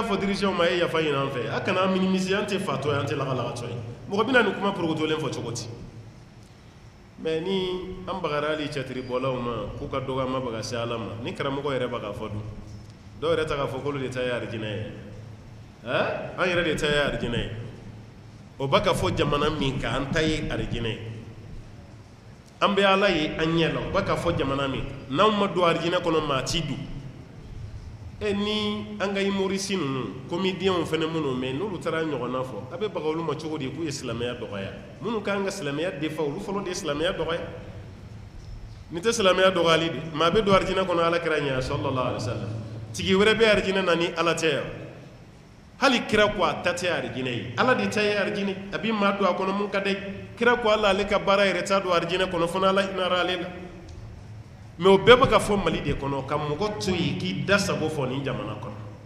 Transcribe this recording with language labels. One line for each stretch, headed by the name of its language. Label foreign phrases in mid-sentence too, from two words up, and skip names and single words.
Bambara: fɔ dirigeants ma a ye yafa ɲini an fɛ a kana minimiser an tɛ fatɔ ye an tɛ lagalagatɔ ye mɔgɔ bɛna nin kuma porokotolen fɔ cogo di mais ni an bagara hali cɛtiribɔlaw ma k'u ka dɔgɔ an ma baga se Ala ma ni karamɔgɔ yɛrɛ b'a ka fɔ dun dɔw yɛrɛ ta k'a fɔ k'olu de ta ye arijinɛ ye an yɛrɛ de ta ye arijinɛ ye o b'a ka fɔ jamana min kan an ta ye arijinɛ ye an bɛ Ala ye an ɲɛ la o b'a ka fɔ jamana min n'anw ma don arijinɛ kɔnɔ maa t'i don ni an ka humoriste ninnu comédiens fana minnu mɛ n'olu taara ɲɔgɔnna fɔ a bɛ baga olu ma cogo di k'u ye silamɛya dɔgɔya minnu kan ka silamɛya defa olu fɔlɔ de ye silamɛya dɔgɔya nin tɛ silamɛya dɔgɔyali de maa bɛ don arijinɛ kɔnɔ Ala kira ɲɛ
Arabic: صلى الله عليه وسلم
Bambara: tigi wɛrɛ bɛ arijinɛ na ni Ala tɛ yan hali kira ko a ta tɛ arijinɛ ye Ala de ta ye arijinɛ a bɛ maa don a kɔnɔ mun ka d'a ye kira ko Ala ale ka baara yɛrɛ t'a don arijinɛ kɔnɔ fo n'Ala hinɛra ale la mais o bɛɛ bɛ ka fɔ Mali de kɔnɔ ka mɔgɔ to yen k'i da sago fɔ nin jamana kɔnɔ